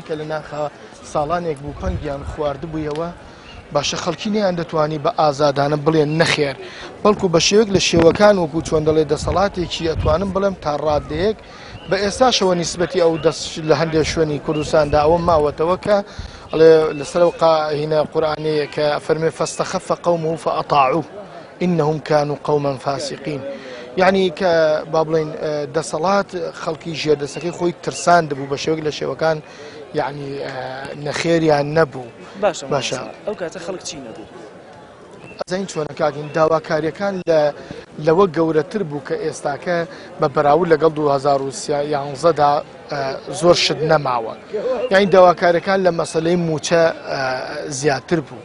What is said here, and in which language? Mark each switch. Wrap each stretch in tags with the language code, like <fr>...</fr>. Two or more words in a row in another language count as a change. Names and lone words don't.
<ckb>کە لە ناخە ساڵانێک بوو پەنگیان خواردبوویەوە باشە خەڵکی نیان دەتوانی بە ئازادانە بڵێن نەخێر بەڵکو بە شێوەیەک لە شێوەکان وەکو چۆن دەڵێ دەسەڵاتێکی ئەتوانم بڵێم تا ڕادەیەک بە ئێستاشەوە نیسبەتی ئەو دەست لە هەندێک شوێنی کوردستاندا ئەوە ماوەتەوە کە لەسەر هینە قورئانەیە کە فەرمێ</ckb> <ar>فاستەخەفە قەومه فەئەطاعوه إنهم كانوا قوما فاسقين</ar> <ckb>يعني کە با بڵێن دەسەڵات خەڵکی ژێردەسەکەی خۆی ترساند بوو بە شێوەیەک لە شێوەکان یعنی نەخێریان نەبوو باشە ئەو کاتە خەڵک چی نەبوو ئەزین چۆنە کاتین داواکاریەکان لەوە گەورەتر بوو کە ئێستاکە بە بەراورد لەگەڵ 2011دا زۆر شت نەماوە یعنی داواکاریەکان لە مەسەلەی موچە زیاتر بوو</ckb>